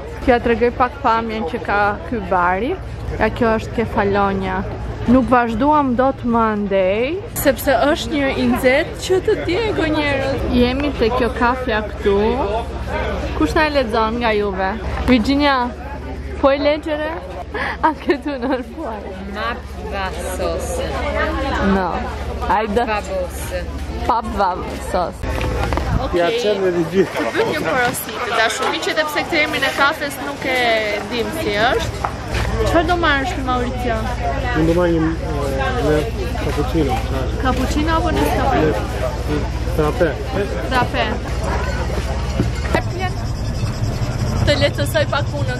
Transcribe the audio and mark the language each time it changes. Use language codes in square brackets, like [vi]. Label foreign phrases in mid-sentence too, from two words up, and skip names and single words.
[sq] Kja të regoj pak pamjen që ka ky bari. Ja, kjo është Kefalonia. Nuk vazhduam dot më andej, sepse është një inxet që të djego njerëz. Jemi te kjo kafja këtu. Kush na e lexon nga juve? Virginia, po e legjere? [it] Anche tu non puoi. [sq] Papvasos. No. Hajde. Papvasos. [it] Piacere di gjithë. [sq] Bëjmë një porositë, dashumiqet, edhe pse këtë emrin e kafes nuk e dim si është. Çfarë do marrësh ti, Mauricio? Unë do marr një cappuccino. Cappuccino apo Nescafé? Frappé. Frappé. Të lehtësoj pak punën.